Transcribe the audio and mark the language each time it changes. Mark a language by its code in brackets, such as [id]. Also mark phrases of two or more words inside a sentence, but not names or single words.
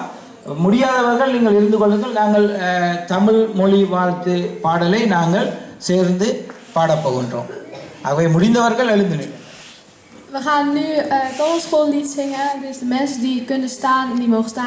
[ta] முடியாதவர்கள் நீங்கள் இருந்து கொள்ளுங்கள். நாங்கள் தமிழ் மொழி வாழ்த்து பாடலை நாங்கள் சேர்ந்து பாடப்போகின்றோம். ஆகவே முடிந்தவர்கள் எழுந்து நிற்க. [nl] We gaan nu het Thomasschoollied zingen. Dus de mensen die kunnen staan, die mogen staan.